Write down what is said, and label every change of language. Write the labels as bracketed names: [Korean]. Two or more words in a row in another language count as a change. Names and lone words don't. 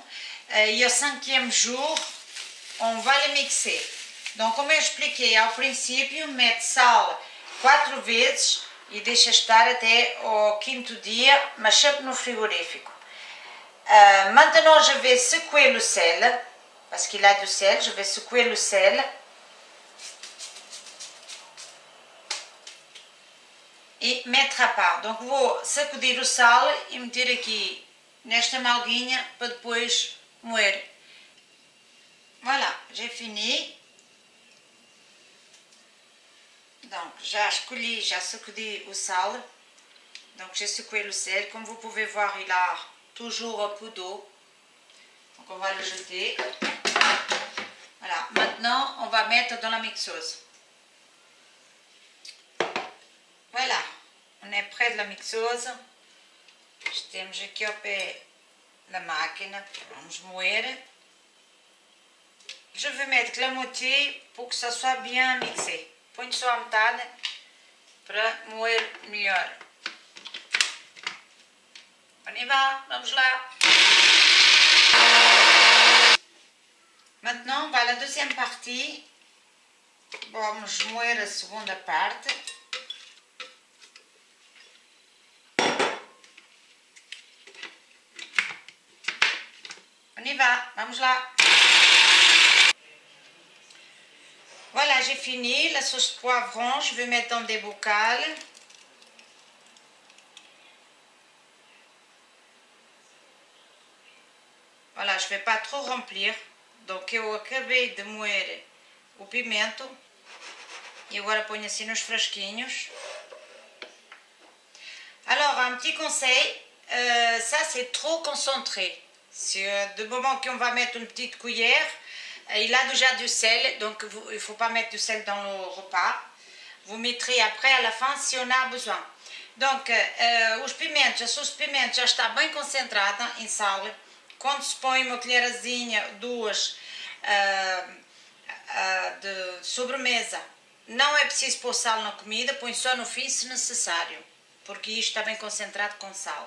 [French] Et au 5e jour, on va le mixer. Donc, [Portuguese] como eu expliquei ao princípio, mete sal 4 vezes e deixa estar até ao 5º dia, mas sempre no frigorífico. [French] Maintenant, je vais secouer le sel, parce qu'il a du sel, je vais secouer le sel. E mettre à part. Donc, [Portuguese] vou sacudir o sal e meter aqui nesta malguinha para depois moer. [French] Voilà, j'ai fini. Donc, [Portuguese] já escolhi, já sacudi o sal. [French] Donc, j'ai secoué le sel. Comme vous pouvez voir, il a toujours un peu d'eau. Donc, on va le jeter. Voilà, maintenant, on va mettre dans la mixeuse. Voilà, on est près de la mixeuse. [Portuguese] Temos aqui ao pé da máquina. Vamos moer. [French] Je vais mettre la moitié pour que ça soit bien mixé. [Portuguese] Ponho só a metade para moer melhor. [French] On y va, [Portuguese] vamos lá. [French] Maintenant, on va à la deuxième partie. [Portuguese] Vamos moer a segunda parte. [French] On y va, [Portuguese] vamos lá. [French] Voilà, j'ai fini la sauce poivron. Je vais mettre dans des bocals. Voilà, je ne vais pas trop remplir. Donc, [Portuguese] eu acabei de moer o pimento. E agora ponho assim nos frasquinhos. [French] Alors, un petit conseil. Ça, c'est trop concentré. Du moment qu'on va mettre une petite cuillère, il a déjà du sel, donc il ne faut pas mettre du sel dans le repas. Vous mettrez après à la fin si on a besoin. Donc, [Portuguese] os pimentos, a sauce de pimenta já está bem concentrada em sal. Quando se põe uma colherazinha, 2 de sobremesa, não é preciso pôr sal na comida, põe só no fim se necessário, porque isto está bem concentrado com sal.